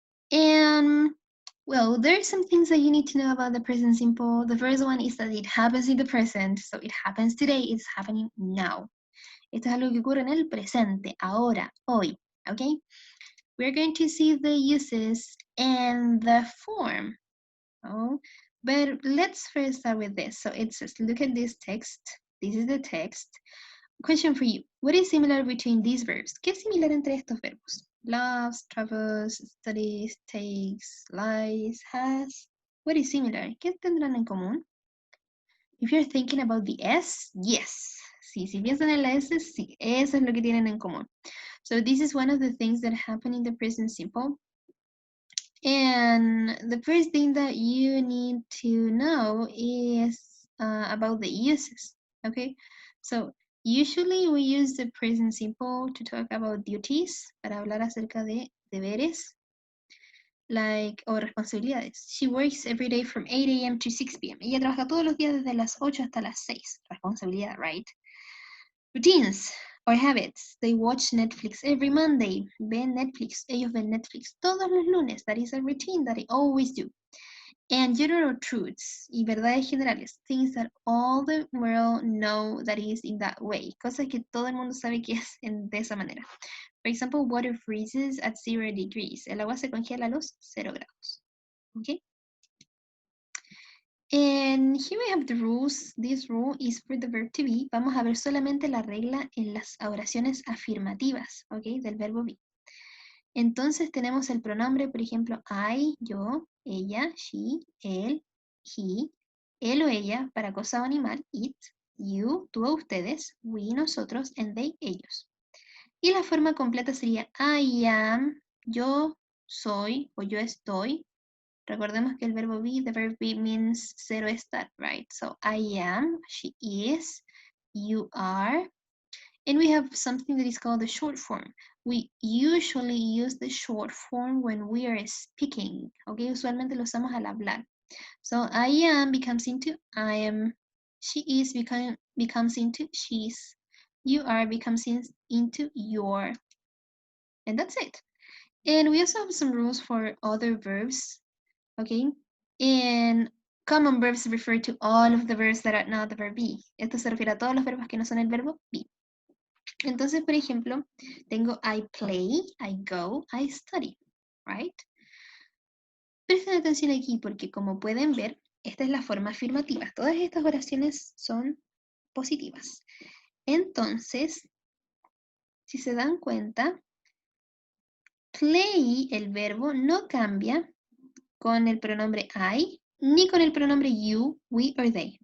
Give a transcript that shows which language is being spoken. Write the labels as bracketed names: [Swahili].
[English] And, well, there are some things that you need to know about the present simple. The first one is that it happens in the present. So it happens today, it's happening now. [Spanish] Esto es algo que ocurre en el presente, ahora, hoy, okay? [English] We're going to see the uses and the form. Oh, but let's first start with this. So it says, look at this text. This is the text. Question for you. What is similar between these verbs? [Spanish] ¿Qué es similar entre estos verbos? [English] Loves, travels, studies, takes, lies, has. What is similar? [Spanish] ¿Qué tendrán en común? [English] If you're thinking about the S, yes. [Spanish] Sí, si piensan en la S, sí. Eso es lo que tienen en común. [English] So this is one of the things that happen in the present simple. And the first thing that you need to know is about the uses, okay? So usually we use the present simple to talk about duties, [Spanish] para hablar acerca de deberes, [English] like, [Spanish] o responsabilidades. [English] She works every day from 8 a.m. to 6 p.m. [Spanish] Ella trabaja todos los días desde las 8 hasta las 6. [English] Responsabilidad, right? Routines or habits. They watch Netflix every Monday. [Spanish] Ven Netflix. Ellos ven Netflix todos los lunes. [English] That is a routine that I always do. And general truths [Spanish] y verdades generales. [English] Things that all the world know that is in that way. [Spanish] Cosas que todo el mundo sabe que es de esa manera. [English] For example, water freezes at 0 degrees. [Spanish] El agua se congela a los 0 grados. [English] Okay? And here we have the rules. This rule is for the verb to be. [Spanish] Vamos a ver solamente la regla en las oraciones afirmativas, ¿ok? Del verbo be. Entonces tenemos el pronombre, por ejemplo, I, yo, ella, she, él, he, él o ella para cosa o animal, it, you, tú o ustedes, we, nosotros, and they, ellos. Y la forma completa sería I am, yo soy o yo estoy. Recordemos que el verbo be, [English] the verb be means zero estar, right? So I am, she is, you are. And we have something that is called the short form. We usually use the short form when we are speaking, okay? [Spanish] Usualmente lo usamos al hablar. [English] So I am becomes into I am, she is becomes into she's, you are becomes into your. And that's it. And we also have some rules for other verbs. Okay, and common verbs refer to all of the verbs that are not the verb be. [Spanish] Esto se refiere a todos los verbos que no son el verbo be. Entonces, por ejemplo, tengo I play, I go, I study, right? Presten atención aquí porque como pueden ver, esta es la forma afirmativa. Todas estas oraciones son positivas. Entonces, si se dan cuenta, play, el verbo, no cambia con el pronombre I, ni con el pronombre you, we, or they.